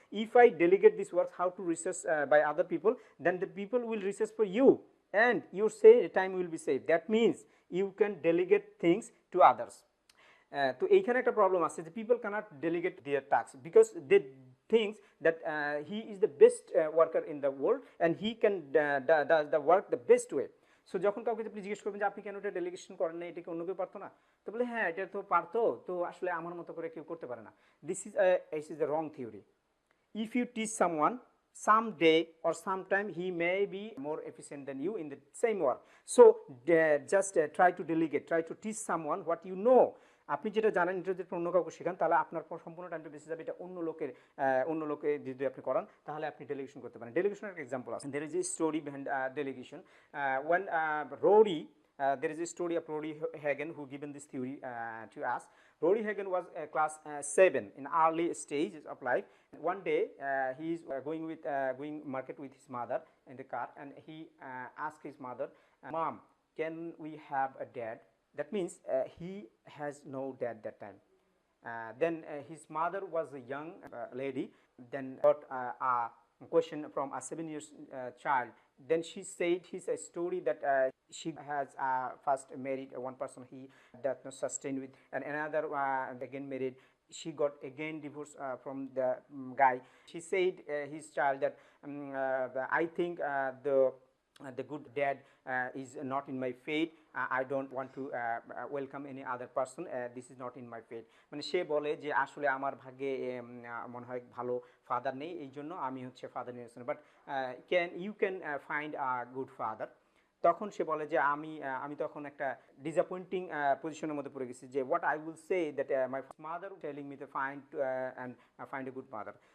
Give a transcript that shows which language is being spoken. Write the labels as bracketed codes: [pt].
[en] If I delegate this work how to research by other people, then the people will research for you and your time will be saved. That means you can delegate things to others. [bn] তো এইখানে একটা problem আছে যে [en] People cannot delegate their task because they thinks that he is the best worker in the world and he can does the work the best way. [bn] So যখন কাউকে আপনি জিজ্ঞেস করবেন যে আপনি কেন এটা ডেলিগেশন করেন না, এটা কি অন্য কেউ পারতো না, তো বলে হ্যাঁ এটা তো পারতো, তো আসলে আমার মতো করে কেউ করতে পারে না। [en] This is the wrong theory. If you teach someone, someday or sometime he may be more efficient than you in the same work. So just try to delegate, try to teach someone what you know. [bn] আপনি যেটা জানেন এটা যদি অন্য কাউকে শেখান তাহলে আপনার সম্পূর্ণ টাইমটা বেঁচে যাবে। এটা অন্য লোকে যদি আপনি করান তাহলে আপনি ডেলিগেশন করতে পারেন। ডেলিগেশনের একটা এক্সাম্পল আছে। [en] There is a story behind delegation. When Rory, there is a story of Rory Hagen who given this theory to us. Rory Hagen was class 7 in early stages of life. One day he is going market with his mother in the car, and he asked his mother, "Mom, can we have a dad?" That means he has no dad that time. Then his mother was a young lady, then got a question from a 7 years child. Then she said his story that she has first married one person he does not sustain with, and another again married. She got again divorced from the guy. She said his child that I think the good dad is not in my fate. I don't want to welcome any other person. This is not in my fate. [bn] মানে সে বলে যে আসলে আমার ভাগ্যে মনে হয় ভালো father নেই, এই জন্য আমি হচ্ছে ফাদার নিয়েছি, [en] But you can find a good father. [bn] তখন সে বলে যে আমি তখন একটা ডিসঅ্যাপয়েন্টিং পজিশনের মধ্যে পড়ে গেছি, যে [en] What I will say that my mother telling me to find a good mother.